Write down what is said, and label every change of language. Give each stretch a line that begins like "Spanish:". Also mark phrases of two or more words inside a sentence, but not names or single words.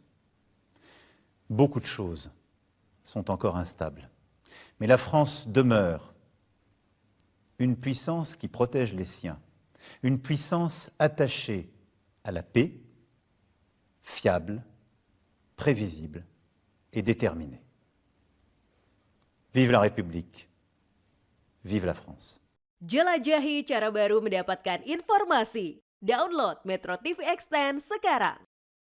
French: Beaucoup de choses sont encore instables, mais la France demeure une puissance qui protège les siens, une puissance attachée à la paix, fiable, prévisible et déterminée. Vive la République, vive la France.
Indonesian: Jelajahi cara baru mendapatkan informasi. Download Metro TV Extend sekarang.